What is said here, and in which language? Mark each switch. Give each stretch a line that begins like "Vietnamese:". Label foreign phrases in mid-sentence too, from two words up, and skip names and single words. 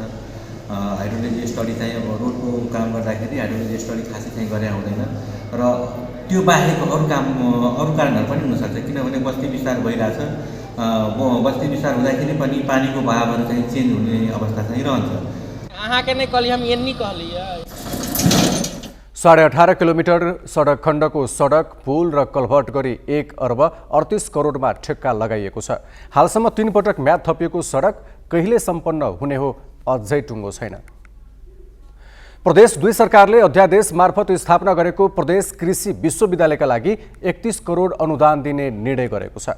English: hydrology study
Nepali: चाहिँ अब रोडको काम गर्दाखेरि
English: hydrology study
Nepali: खासै चाहिँ गरे हुँदैन र त्यो बाहेक अरू कारणहरू पनि हुनसक्छ। किनभने बस्ती विस्तार भइरहेछ, बस्ती विस्तार हुँदाखेरि पनि पानीको बहावहरू चाहिँ चेन्ज हुने अवस्था चाहिँ रहन्छ।
Maithili: अहाँके नहीं कहली हम एन्नी कहलियै
Nepali: 18.5 किलोमिटर सडक खण्डको सडक पुल र कल्भर्ट गरी 1 अर्ब 38 करोडमा ठेक्का लगाइएको छ। हालसम्म 3 पटक म्याद थपिएको सडक कहिले सम्पन्न हुने हो अझै टुङ्गो छैन। प्रदेश 2 सरकारले अध्यादेश मार्फत स्थापना गरेको प्रदेश कृषि विश्वविद्यालयका लागि 31 करोड अनुदान दिने निर्णय गरेको छ।